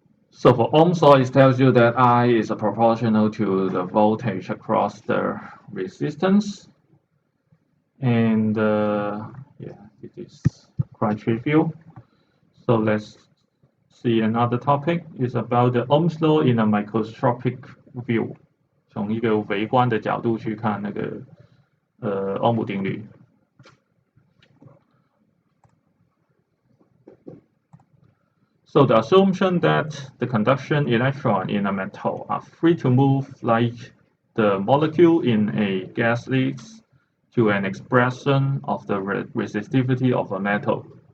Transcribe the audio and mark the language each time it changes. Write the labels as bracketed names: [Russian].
[English] So for Ohm's law, it tells you that I is proportional to the voltage across the resistance. And yeah, it is quite trivial. So let's see another topic. It's about the Ohm's law in a microscopic view. [Chinese] 从一个微观的角度去看那个欧姆定律。 [English] So the assumption that the conduction electron in a metal are free to move like the molecule in a gas leads to an expression of the resistivity of a metal.